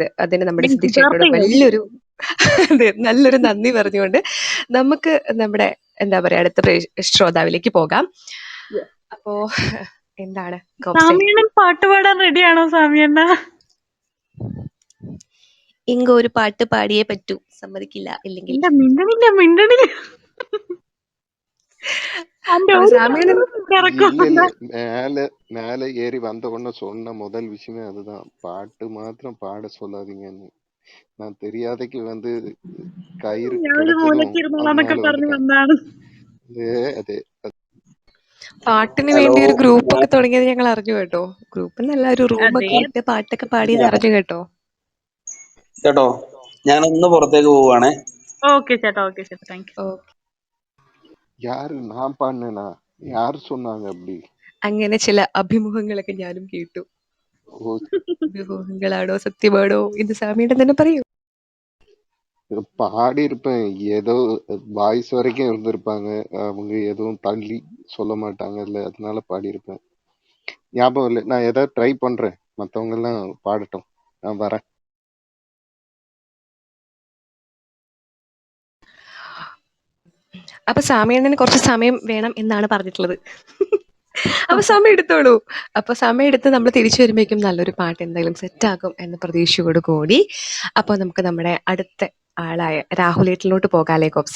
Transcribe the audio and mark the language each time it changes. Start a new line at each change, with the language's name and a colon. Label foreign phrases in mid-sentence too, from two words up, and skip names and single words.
Malayalam: അതിന് നമ്മുടെ സിദ്ധി ചേട്ടനോട് വലിയൊരു അതെ, നല്ലൊരു നന്ദി പറഞ്ഞുകൊണ്ട് നമുക്ക് നമ്മുടെ എന്താ പറയാ അടുത്ത ശ്രോതാവിലേക്ക് പോകാം. അപ്പോ എന്താണ് സാമിയണ്ണൻ പാട്ട് പാടാൻ റെഡിയാണോ സാമിയണ്ണ? ഇങ്ങ ഒരു പാട്ട് പാടിയേ പറ്റൂ, സമ്മതിക്കില്ല ഇല്ലെങ്കിൽ. മിണ്ടണില്ല.
Tamil: மேல ஏறி வந்த உடனே சொன்ன முதல் விஷயமே அதுதான், பாட்டு மாத்திரம் பாட சொல்லாதீங்கன்னு. நான் தெரியாதைக்கு வந்து கயிறு അതെ.
Malayalam: പാട്ടിന് വേണ്ടി ഒരു ഗ്രൂപ്പ് ഒക്കെ തുടങ്ങിയത് ഞങ്ങൾ അറിഞ്ഞു കേട്ടോ. ഗ്രൂപ്പിൽ നല്ല ഒരു റൂമൊക്കെ ഇട്ട് പാട്ടൊക്കെ പാടിയത് അറിഞ്ഞു കേട്ടോ. ഞാൻ ഒന്ന് പുറത്തേക്ക് പോവാണേ. ഓക്കെ ചേട്ടാ, ഓക്കെ ചേട്ടാ,
English: thank you.
Tamil: யாரு நான் பாடினா? யாரு சொன்னாங்க அப்படி?
Malayalam: അങ്ങനെ ചില അഭിമുഖങ്ങളൊക്കെ ഞാനും കേട്ടു. അഭിമുഖങ്ങളാണോ സത്യമാണോ എന്ന് സാമിയുടെ തന്നെ പറയൂ.
Tamil: பாடி இருப்பேன், ஏதோ வாய்ஸ் வரைக்கும் இருந்திருப்பாங்க, அவங்க எதுவும் தள்ளி சொல்ல மாட்டாங்கல்ல, அதனால பாடி இருப்பேன். ஞாபகம் இல்லை. நான் ஏதாவது ட்ரை பண்றேன், மத்தவங்க எல்லாம் பாடட்டும், நான் வரேன்.
Malayalam: അപ്പൊ സാമിയണ്ണന് കുറച്ച് സമയം വേണം എന്നാണ് പറഞ്ഞിട്ടുള്ളത്. അപ്പൊ സമയം എടുത്തോളൂ. അപ്പൊ സമയം എടുത്ത് നമ്മൾ തിരിച്ചു വരുമ്പോഴേക്കും നല്ലൊരു പാട്ട് എന്തായാലും സെറ്റാകും എന്ന പ്രതീക്ഷയോട് കൂടി അപ്പൊ നമുക്ക് നമ്മുടെ അടുത്ത ആളായ രാഹുലേട്ടിലോട്ട് പോകാല്ലേ കോപ്സെ?